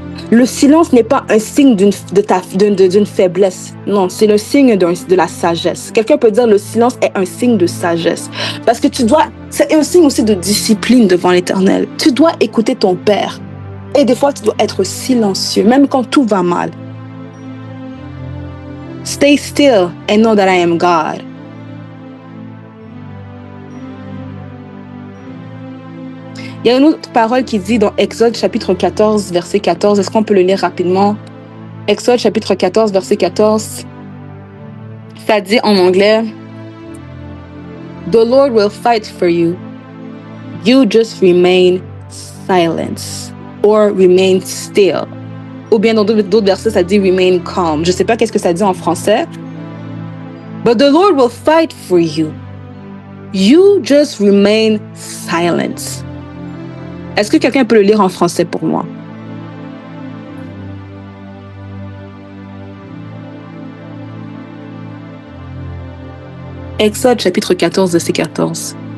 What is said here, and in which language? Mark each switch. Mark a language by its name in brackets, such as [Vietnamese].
[French] Le silence n'est pas un signe d'une faiblesse. Non, c'est le signe de la sagesse. Quelqu'un peut dire le silence est un signe de sagesse. Parce que tu dois C'est un signe aussi de discipline devant l'Éternel. Tu dois écouter ton Père. Et des fois, tu dois être silencieux, même quand tout va mal. [English] Stay still and know that I am God. [French] Il y a une autre parole qui dit dans Exode chapitre 14, verset 14. Est-ce qu'on peut le lire rapidement? Exode chapitre 14, verset 14. Ça dit en anglais, [English] The Lord will fight for you. You just remain silent or remain still. [French] Ou bien dans d'autres versets, ça dit [English] remain calm. [French] Je ne sais pas qu'est-ce que ça dit en français. [English] But the Lord will fight for you. You just remain silent. [French] Est-ce que quelqu'un peut le lire en français pour moi? Exode chapitre 14, verset 14.